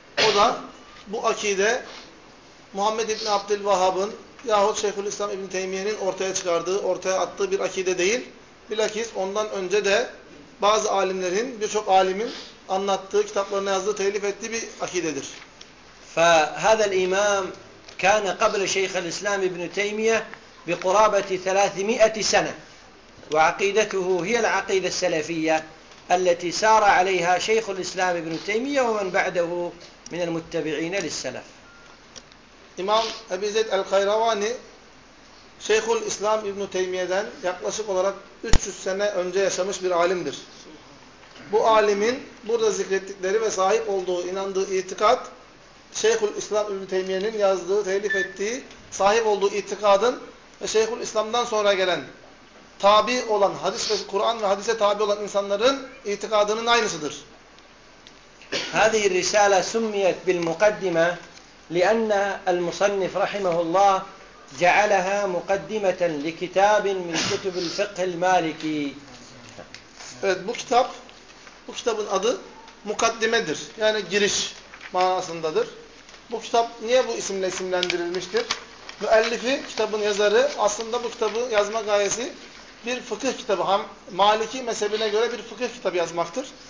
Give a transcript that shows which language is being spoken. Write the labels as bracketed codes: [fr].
[tr] O da bu akide Muhammed İbni Abdülvahhab'ın yahut Şeyhülislam İbni Teymiye'nin ortaya çıkardığı, ortaya attığı bir akide değil. Bilakis ondan önce de bazı alimlerin, birçok alimin anlattığı, kitaplarına yazdığı, telif ettiği bir akidedir. [ar] فَهَذَا الْاِمَامْ كَانَ قَبْلَ Şeyhülislam İbni Teymiye بِقُرَابَةِ 300 سَنَةً وَعَقِيدَتُهُ هِيَ الْعَقِيدَ السَّلَفِيَّةِ التي سار عليها شيخ الإسلام ابن تيمية ومن بعده من المتبعين للسلف. [tr] İmam Ebu Zeyd el-Kayravani Şeyhül İslam İbn Teymiye'den yaklaşık olarak 300 sene önce yaşamış bir alimdir. Bu alimin burada zikrettikleri ve sahip olduğu, inandığı itikat Şeyhül İslam İbn Teymiye'nin yazdığı, telif ettiği, sahip olduğu itikadın ve Şeyhül İslam'dan sonra gelen tabi olan hadis ve Kur'an ve hadise tabi olan insanların itikadının aynısıdır. [ar] هذه الرسالة سميت بالمقدمة لأن المصنف رحمه الله جعلها مقدمة لكتاب من كتب الفقه المالكي. [tr] Evet, bu kitabın adı mukaddimedir. Yani giriş manasındadır. Bu kitap niye bu isimle isimlendirilmiştir? Müellifi, kitabın yazarı aslında bu kitabı yazma gayesi bir fıkıh kitabı, Maliki mezhebine göre bir fıkıh kitabı yazmaktır.